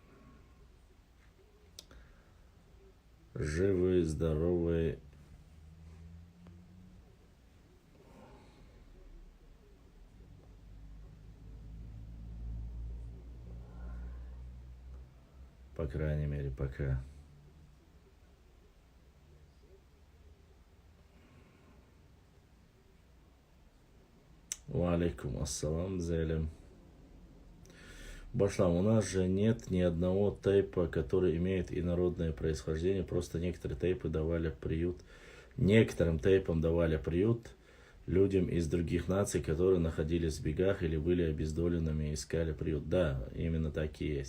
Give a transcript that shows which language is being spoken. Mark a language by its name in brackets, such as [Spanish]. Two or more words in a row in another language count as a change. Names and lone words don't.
[Russian] Живы, здоровы. По крайней мере, пока. [Arabic] و عليكم السلام, Зелем. [Russian] Башлам, у нас же нет ни одного тейпа, который имеет инородное происхождение, просто некоторые тейпы давали приют. Некоторым тейпам давали приют людям из других наций, которые находились в бегах или были обездоленными и искали приют. Да, именно так и есть.